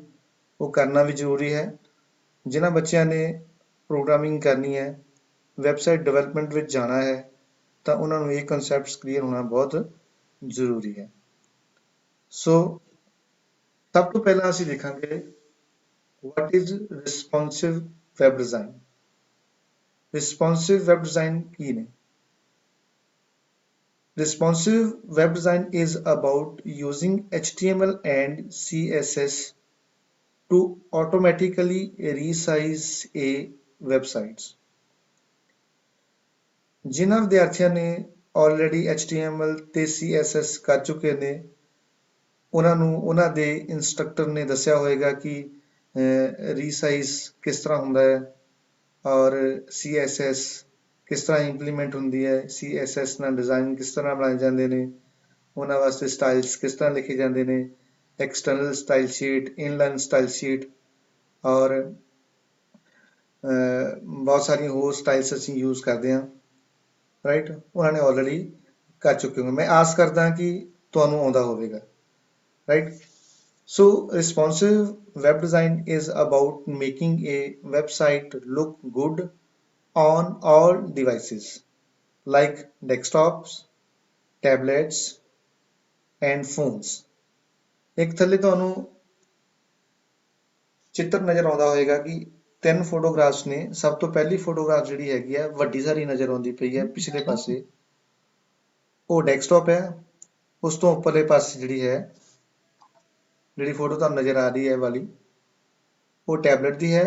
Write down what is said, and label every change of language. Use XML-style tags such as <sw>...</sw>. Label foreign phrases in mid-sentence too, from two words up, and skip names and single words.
<pa>ਉਹ ਕਰਨਾ ਵੀ ਜ਼ਰੂਰੀ ਹੈ। ਜਿਨ੍ਹਾਂ ਬੱਚਿਆਂ ਨੇ ਪ੍ਰੋਗਰਾਮਿੰਗ ਕਰਨੀ ਹੈ,</pa> <en>website development</en> <pa>ਵਿੱਚ ਜਾਣਾ ਹੈ, ਤਾਂ ਉਹਨਾਂ ਨੂੰ ਇਹ</pa> <en>concepts clear</en> <pa>ਹੋਣਾ ਬਹੁਤ ਜ਼ਰੂਰੀ ਹੈ। ਸਭ ਤੋਂ ਪਹਿਲਾਂ ਅਸੀਂ ਦੇਖਾਂਗੇ</pa> <en>what is responsive web design। responsive web design</en> <pa>ਕੀ ਨੇ?</pa> <en>Responsive web design is about using HTML and CSS to automatically resize a website।</en> <pa>ਜਿਨ੍ਹਾਂ ਵਿਦਿਆਰਥੀਆਂ ਨੇ ਆਲਰੇਡੀ HTML ਤੇ CSS ਕਰ ਚੁੱਕੇ ਨੇ, ਉਹਨਾਂ ਨੂੰ ਉਹਨਾਂ ਦੇ ਇੰਸਟ੍ਰਕਟਰ ਨੇ ਦੱਸਿਆ ਹੋਏਗਾ ਕਿ ਰੀਸਾਈਜ਼ ਕਿਸ ਤਰ੍ਹਾਂ ਹੁੰਦਾ ਹੈ ਔਰ CSS ਕਿਸ ਤਰ੍ਹਾਂ ਇੰਪਲੀਮੈਂਟ ਹੁੰਦੀ ਹੈ, CSS ਨਾਲ ਡਿਜ਼ਾਈਨ ਕਿਸ ਤਰ੍ਹਾਂ ਬਣਾਏ ਜਾਂਦੇ ਨੇ, ਉਹਨਾਂ ਵਾਸਤੇ ਸਟਾਈਲਸ ਕਿਸ ਤਰ੍ਹਾਂ ਲਿਖੇ ਜਾਂਦੇ ਨੇ,</pa> <en>external style sheet, inline style sheet</en> <pa>ਔਰ ਬਹੁਤ ਸਾਰੀਆਂ ਹੋਰ ਸਟਾਈਲਸ ਅਸੀਂ ਯੂਜ਼ ਕਰਦੇ ਹਾਂ। ਰਾਈਟ, ਉਹਨਾਂ ਨੇ ਆਲਰੇਡੀ ਕਰ ਚੁੱਕੇ ਹੋ। ਮੈਂ ਆਸ ਕਰਦਾ ਕਿ ਤੁਹਾਨੂੰ ਆਉਂਦਾ ਹੋਵੇਗਾ। ਰਾਈਟ,</pa> <en>responsive web design is about making a website look good on all devices like desktops, tablets and phones।</en> <pa>ਇੱਕ ਥੱਲੇ ਤੁਹਾਨੂੰ ਚਿੱਤਰ ਨਜ਼ਰ ਆਉਂਦਾ ਹੋਵੇਗਾ ਕਿ 3 ਫੋਟੋਗ੍ਰਾਫਸ ਨੇ। ਸਭ ਤੋਂ ਪਹਿਲੀ ਫੋਟੋਗ੍ਰਾਫ ਜਿਹੜੀ ਹੈਗੀ ਹੈ ਵੱਡੀ ਸਾਰੀ ਨਜ਼ਰ ਆਉਂਦੀ ਪਈ ਹੈ ਪਿਛਲੇ ਪਾਸੇ, ਉਹ ਡੈਸਕਟਾਪ ਹੈ। ਉਸ ਤੋਂ ਉੱਪਰਲੇ ਪਾਸੇ ਜਿਹੜੀ ਫੋਟੋ ਤੁਹਾਨੂੰ ਨਜ਼ਰ ਆ ਰਹੀ ਹੈ ਵਾਲੀ, ਉਹ ਟੈਬਲੇਟ ਦੀ ਹੈ।</pa>